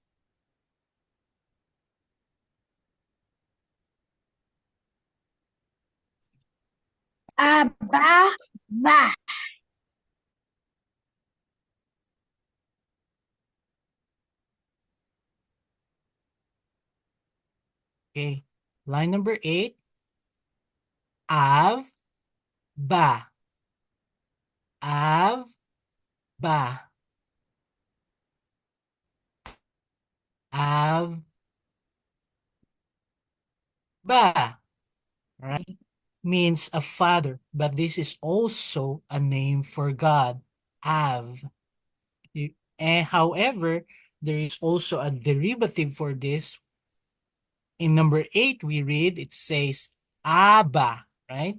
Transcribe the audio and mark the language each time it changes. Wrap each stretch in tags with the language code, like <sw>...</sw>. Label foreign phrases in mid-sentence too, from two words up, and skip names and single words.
<he>Abba, va.</he> <en>Okay. Line number 8. Av,</en> <he>ba. Av, ba. Av, ba.</he> <en>Right? Means a father, but this is also a name for God.</en> <he>Av.</he> <en>However, there is also a derivative for this In number 8, we read, it says Abba, right?</en>